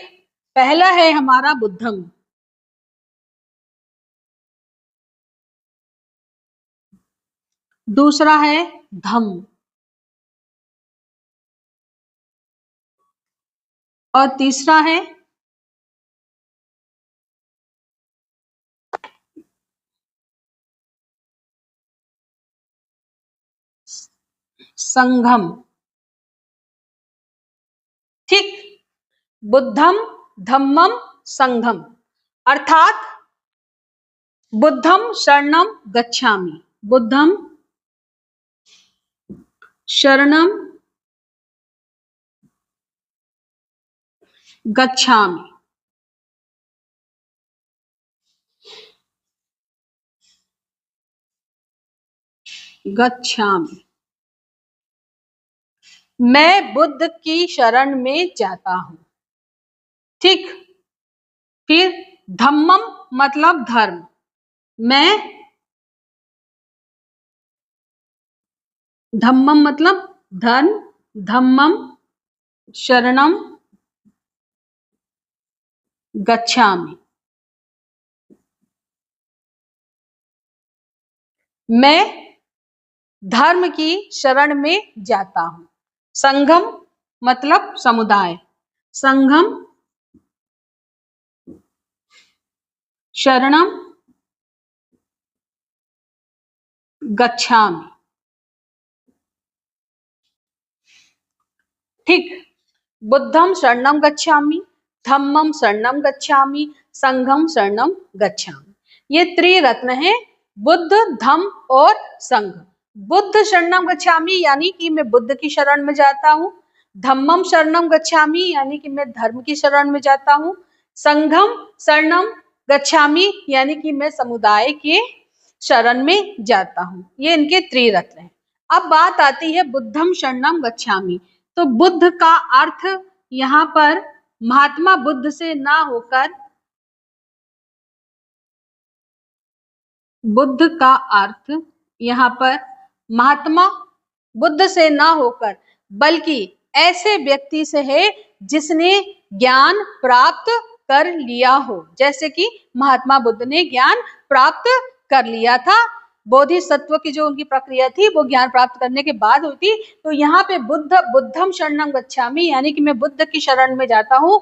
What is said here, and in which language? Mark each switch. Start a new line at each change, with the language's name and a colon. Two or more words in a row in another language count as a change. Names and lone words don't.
Hindi: पहला है हमारा बुद्धम, दूसरा है धम्म और तीसरा है संघम, ठीक।
Pali: बुद्धम, धम्मम, संघम अर्थात बुद्धम शरणम गच्छामि, बुद्धम शरणम गच्छामि, गच्छामि,
Hindi: मैं बुद्ध की शरण में जाता हूं, ठीक। फिर धम्मम मतलब धर्म, मैं धम्मम मतलब धर्म,
Pali: धम्मम शरणम गच्छामि,
Hindi: मैं धर्म की शरण में जाता हूं। संघम मतलब समुदाय,
Pali: संघम शरणम गच्छामि, ठीक। बुद्धम शरणम गच्छामि, धम्मम शरणम गच्छामि, संघम शरणम गच्छामि।
Hindi: ये त्रिरत्न है, बुद्ध, धम्म और संघ।
Pali: बुद्ध शरणम गच्छामि
Hindi: यानी कि मैं बुद्ध की शरण में जाता हूँ।
Pali: धम्मम शरणम गच्छामि
Hindi: यानी कि मैं धर्म की शरण में जाता हूँ।
Pali: संघम शरणम गच्छामि
Hindi: यानी कि मैं समुदाय के शरण में जाता हूँ। ये इनके त्रिरत्न है। अब बात आती है
Pali: बुद्धम शरणम गच्छामि।
Hindi: तो बुद्ध का अर्थ यहाँ पर महात्मा बुद्ध से ना होकर, बुद्ध का अर्थ यहाँ पर महात्मा बुद्ध से ना होकर बल्कि ऐसे व्यक्ति से है जिसने ज्ञान प्राप्त कर लिया हो। जैसे कि महात्मा बुद्ध ने ज्ञान प्राप्त कर लिया था। बोधिसत्व की जो उनकी प्रक्रिया थी वो ज्ञान प्राप्त करने के बाद हुई थी। तो यहाँ पे
Pali: बुद्धम शरणं गच्छामि,
Hindi: यानी कि मैं बुद्ध की शरण में जाता हूँ।